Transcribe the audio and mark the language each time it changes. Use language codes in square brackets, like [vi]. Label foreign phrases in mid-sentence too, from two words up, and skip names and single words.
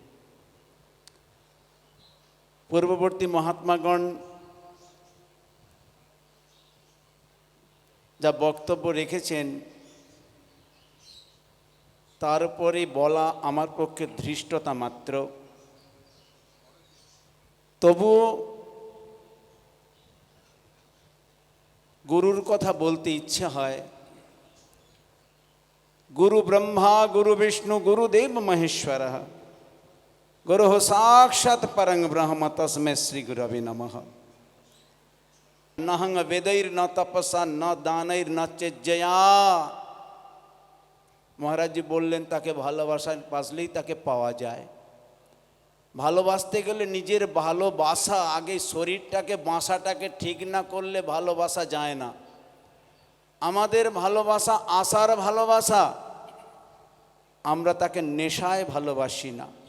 [bn] পূর্ববর্তী মহাত্মাগণ যা বক্তব্য রেখেছেন, তারপরে বলা আমার পক্ষে ধৃষ্টতা মাত্র। তবুও গুরুর কথা বলতে ইচ্ছে হয়। [sa] गुरु ब्रह्मा गुरु विष्णु गुरुदेव महेश्वर गुरु साक्षात् परं ब्रह्म तस्मै श्री गुरवे नमः। न हंग वेदैर न तपसा न दानैर न चेज्जया। [bn] মহারাজ জী বললেন তাকে ভালোবাসা বাসলেই তাকে পাওয়া যায়। ভালোবাসতে গেলে নিজের ভালোবাসা আগে, শরীরটাকে বাসাটাকে ঠিক না করলে ভালোবাসা যায় না। আমাদের ভালোবাসা আশার ভালোবাসা, আমরা তাকে নেশায় ভালোবাসি না।